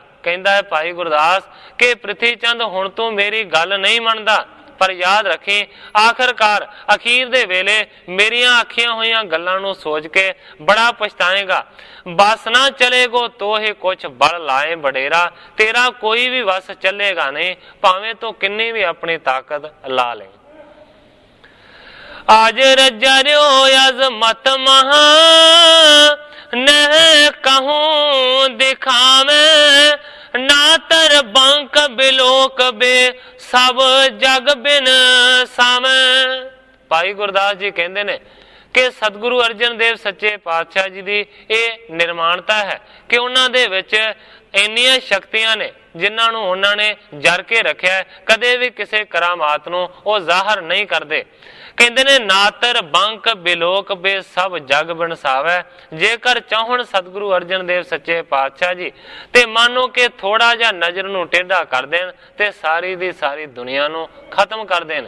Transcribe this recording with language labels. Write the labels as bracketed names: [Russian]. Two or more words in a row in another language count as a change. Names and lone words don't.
[Punjabi] ਕਹਿੰਦਾ ਹੈ ਭਾਈ ਗੁਰਦਾਸ ਕਿ ਪ੍ਰਿਥੀ ਚੰਦ ਹੁਣ ਤੂੰ ਮੇਰੀ ਗੱਲ ਨਹੀਂ ਮੰਨਦਾ, ਪਰ ਯਾਦ ਰੱਖੀ ਆਖਰਕਾਰ ਅਖੀਰ ਦੇ ਵੇਲੇ ਮੇਰੀਆਂ ਆਖੀਆਂ ਹੋਈਆਂ ਗੱਲਾਂ ਨੂੰ ਸੋਚ ਕੇ ਬੜਾ ਪਛਤਾਏਗਾ। [Braj] बस ना चलेगो तोहे कुछ बल लाए बडेरा। [Punjabi] ਤੇਰਾ ਕੋਈ ਵੀ ਵਸ ਚੱਲੇਗਾ ਨਹੀਂ, ਭਾਵੇਂ ਤੂੰ ਕਿੰਨੀ ਵੀ ਆਪਣੀ ਤਾਕਤ ਲਾ ਲੈ। [Braj] आज रजर्यो अजमत महा न कहूं दिखावे, ना तर बंक बिलोक बे सब जग बिन सावे। [Hindi] भाई गुरदास जी कहते ने कि सतगुरु अर्जन देव सच्चे पातशाह जी की यह निर्माणता है कि उन्होंने विच [Punjabi] ਇੰਨੀਆਂ ਸ਼ਕਤੀਆਂ ਨੇ ਜਿਨ੍ਹਾਂ ਨੂੰ ਉਹਨਾਂ ਨੇ ਜਰ ਕੇ ਰੱਖਿਆ, ਕਦੇ ਵੀ ਕਿਸੇ ਕਰਾਮਾਤ ਨੂੰ ਉਹ ਜ਼ਾਹਰ ਨਹੀਂ ਕਰਦੇ। ਕਹਿੰਦੇ ਨੇ [Braj] नातर बंक बिलोक बे सभ जग बनसावे। [Punjabi] ਜੇਕਰ ਚਾਹਣ ਸਤਿਗੁਰੂ ਅਰਜਨ ਦੇਵ ਸੱਚੇ ਪਾਤਸ਼ਾਹ ਜੀ ਤੇ ਮਾਨੋ ਕਿ ਥੋੜਾ ਜਿਹਾ ਨਜ਼ਰ ਨੂੰ ਟੇਢਾ ਕਰ ਦੇਣ ਤੇ ਸਾਰੀ ਦੀ ਸਾਰੀ ਦੁਨੀਆ ਨੂੰ ਖਤਮ ਕਰ ਦੇਣ।